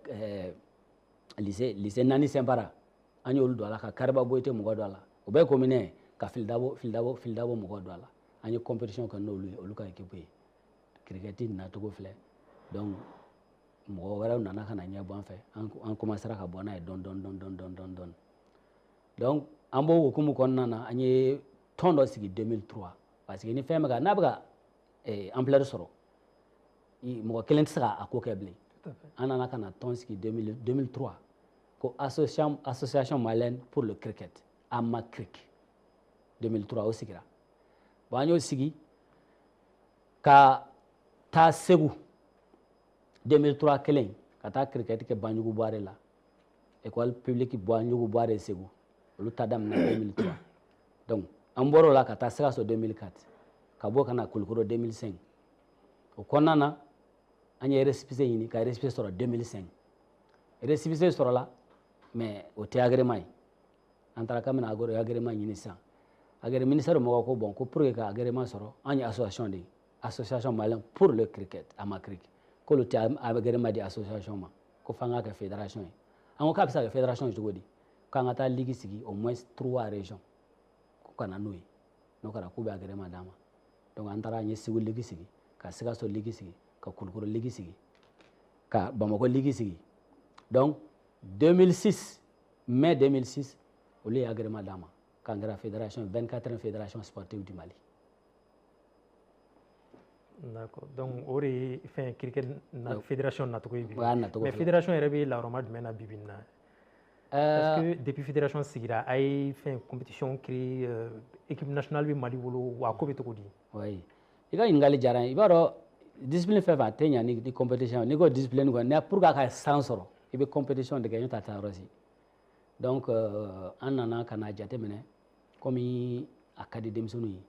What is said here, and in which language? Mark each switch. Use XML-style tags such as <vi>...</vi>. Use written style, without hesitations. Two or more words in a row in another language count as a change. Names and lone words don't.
<bm>lycée Nani Sɛnpara an y'olu don a la ka Kariba Boyite mɔgɔ don a la o bɛɛ commune ka Filidabo mɔgɔ don a la an ye compétition kɛ n'olu ye olu ka équipe ye cricket nacogo filɛ donc mɔgɔ wɛrɛw nana ka na ɲɛbɔ an fɛ an commencera ka bɔ n'a ye dɔɔni donc an b'o hukumu kɔnɔna na an ye tɔn dɔ sigi 2003 parce que ni fɛn bɛ ka n'a bɛ ka ampleur sɔrɔ mɔgɔ kelen tɛ se k'a ko kɛ bilen an nana ka na tɔn sigi 2003 ko</bm> <fr>association malienne pour le cricket AMACRIC</fr> <bm>2003 o sigira bon an y'o sigi ka taa Segu 2003 kelen ka taa cricket kɛ Banjugu Buare</bm> <fr>la école publique</fr> <bm>Banjugu Buare Segu olu ta daminɛ 2003 donc an bɔr'o la ka taa Sikaso 2004 ka bɔ ka na Kulukoro 2005 o kɔnɔna na an ye récépissé ɲini ka récépissé sɔrɔ 2005 récépissé sɔrɔla mais o tɛ agrément ye an taara k'an bɛna agrément ɲini sisan ministère mɔgɔw ko bon ko</bm> <fr>pour que</fr> <bm>ka agrément sɔrɔ an ye association de ye association</bm> <fr>malienne pour le cricket AMACRIC</fr> <bm>k'olu tɛ agrément di association ma ko f'an k'a kɛ fédération ye an ko k'a bɛ se ka kɛ fédération ye cogo di k'an ka taa ligue sigi</bm> <fr>au moins 3 régions</fr> <bm>ko ka na n'o ye n'o kɛra k'u bɛ agrément d'an ma donc an taara an ye Segu ligue sigi ka Sikaso ligue sigi ka Kulukoro ligue sigi ka Bamako ligue sigi donc 2006 mai 2006 olu ye agrément d'an ma k'an kɛra fédération</bm> <fr>24e fédération sportive du Mali. D'accord, donc</fr> <bm>o de ye fɛn cricket fédération nacogo ye bi mais fédération yɛrɛ bɛ lawurama jumɛn na bi-bi in na</bm> <fr>est-ce que depuis fédération</fr> <bm>sigira a ye fɛn</bm> <fr>compétition créé équipe nationale</fr> <bm>bɛ Mali bolo wa a ko bɛ cogo di? oui i ka ɲininkali diyara n ye i b'a dɔn discipline fɛn fɛn a tɛ ɲa ni compétition n'i ko discipline kɔni</bm> <fr>pour que</fr> <bm>a ka san sɔrɔ i bɛ compétition de kɛ n'o tɛ a tɛ yɔrɔ si donc an nana ka na jateminɛ komi a ka di denmisɛnninw ye</bm>